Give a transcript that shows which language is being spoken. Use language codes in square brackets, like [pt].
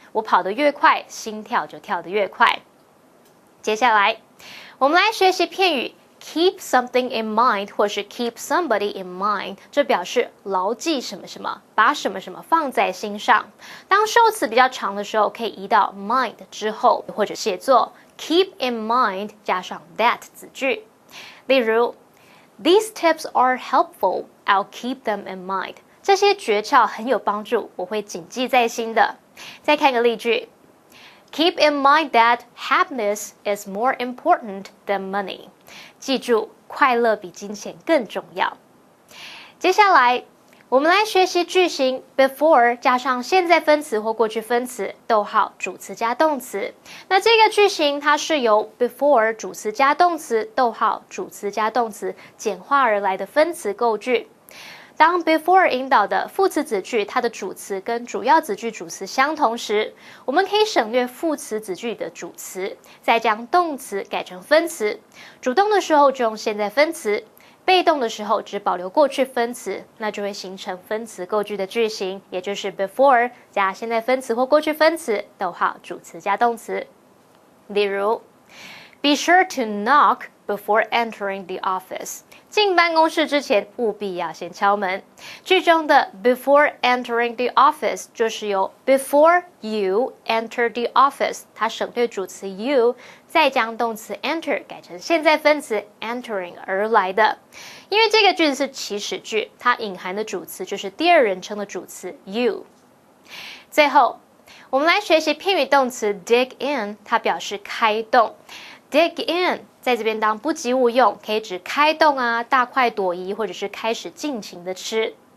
[zh] 我跑得越快，心跳就跳得越快。接下来，我们来学习片语 [en] keep something in mind [zh] 或是 [en] keep somebody in mind， [zh] 这表示牢记什么什么，把什么什么放在心上。当受词比较长的时候，可以移到 mind 之后，或者写作 [en] keep in mind [zh] 加上 that 子句。例如 [en] These tips are helpful, I'll keep them in mind。 [zh] 这些诀窍很有帮助，我会谨记在心的。再看个例句 [en] Keep in mind that happiness is more important than money。 [zh] 记住，快乐比金钱更重要。接下来，我们来学习句型 before 加上现在分词或过去分词，逗号主词加动词。那这个句型它是由 before 主词加动词，逗号主词加动词简化而来的分词构句。当 before 引导的副词子句，它的主词跟主要子句主词相同时，我们可以省略副词子句的主词，再将动词改成分词。主动的时候就用现在分词，被动的时候只保留过去分词，那就会形成分词构句的句型，也就是 before 加现在分词或过去分词，逗号主词加动词。例如 [en] Be sure to knock before entering the office。 [zh] 进办公室之前务必要先敲门。句中的 [en] before entering the office [zh] 就是由 [en] before you enter the office [zh] 它省略主词 you， 再将动词 enter 改成现在分词 entering 而来的。因为这个句子是祈使句，它隐含的主词就是第二人称的主词 you。最后我们来学习片语动词 dig in， 它表示开动。 dig in 在这边当不及物用，可以指开动啊、大快朵颐，或者是开始尽情的吃。